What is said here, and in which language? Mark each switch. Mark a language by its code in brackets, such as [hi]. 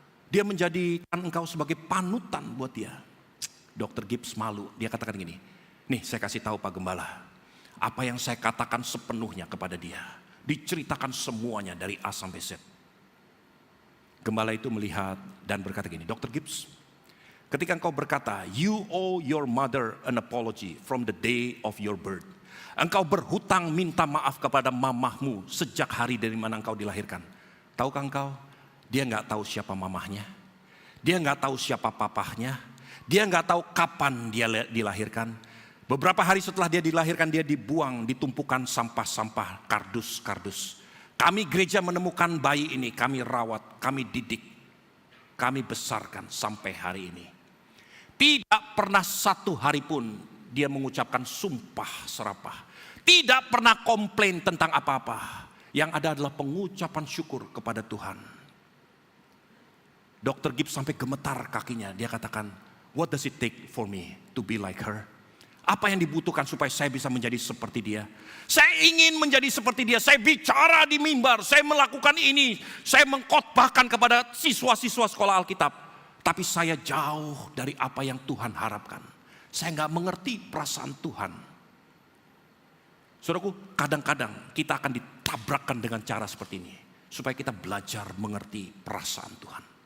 [id] Dia menjadikan engkau sebagai panutan buat dia. Dr. Gibbs malu, dia katakan gini, nih saya kasih tahu Pak Gembala, apa yang saya katakan sepenuhnya kepada dia. Diceritakan semuanya dari A sampai Z. Gembala itu melihat dan berkata gini, Dr. [en] Gibbs, [id] ketika engkau berkata, [en] you owe your mother an apology from the day of your birth. [id] Engkau berhutang minta maaf kepada mamahmu sejak hari dari mana engkau dilahirkan. Tahukah engkau, dia nggak tahu siapa mamahnya, dia nggak tahu siapa papahnya, dia nggak tahu kapan dia dilahirkan. Beberapa hari setelah dia dilahirkan, dia dibuang di tumpukan sampah-sampah kardus-kardus. Kami gereja menemukan bayi ini, kami rawat, kami didik, kami besarkan sampai hari ini. Tidak pernah satu hari pun dia mengucapkan sumpah serapah. Tidak pernah komplain tentang apa-apa. Yang ada adalah pengucapan syukur kepada Tuhan. Dr. Gibbs sampai gemetar kakinya. Dia katakan, [en] what does it take for me to be like her? [id] Apa yang dibutuhkan supaya saya bisa menjadi seperti dia? Saya ingin menjadi seperti dia. Saya bicara di mimbar, saya melakukan ini, saya mengkhotbahkan kepada siswa-siswa sekolah Alkitab. Tapi saya jauh dari apa yang Tuhan harapkan. Saya nggak mengerti perasaan Tuhan. Saudaraku, kadang-kadang kita akan ditabrakkan dengan cara seperti ini, supaya kita belajar mengerti perasaan Tuhan.